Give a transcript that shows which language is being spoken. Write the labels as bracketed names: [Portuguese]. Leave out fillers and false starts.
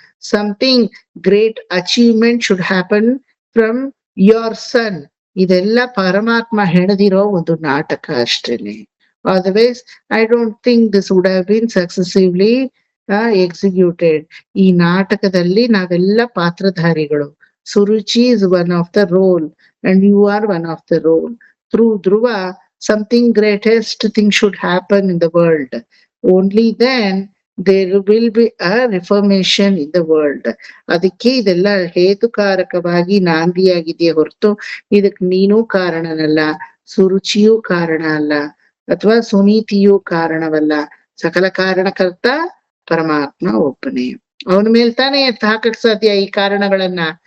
[English] Something great achievement should happen from your son. [Kannada] ಇದೆಲ್ಲ ಪರಮಾತ್ಮ ಹೆಣದಿರೋ ಒಂದು ನಾಟಕ ಅಷ್ಟೇನೆ. [English] Otherwise I don't think this would have been successively executed. [Kannada] ಈ ನಾಟಕದಲ್ಲಿ ನಾವೆಲ್ಲ ಪಾತ್ರಧಾರಿಗಳು. [English] Suruchi is one of the role and you are one of the role. Through Dhruva, something greatest thing should happen in the world. Only then there will be a reformation in the world. [Kannada] ಅದಕ್ಕೆ ಇದೆಲ್ಲ ಹೇತುಕಾರಕವಾಗಿ ನಾಂದಿಯಾಗಿದೆಯೇ ಹೊರತು ಇದಕ್ ನೀನು ಕಾರಣನಲ್ಲ, ಸುರುಚಿಯೂ ಕಾರಣ ಅಲ್ಲ, ಅಥವಾ ಸುನೀತಿಯೂ ಕಾರಣವಲ್ಲ. ಸಕಲ ಕಾರಣಕರ್ತ ಪರಮಾತ್ಮ ಒಬ್ಬನೇ. ಅವನ ಮೇಲ್ ತಾನೇ ಹಾಕಕ್ ಸಾಧ್ಯ ಈ ಕಾರಣಗಳನ್ನ.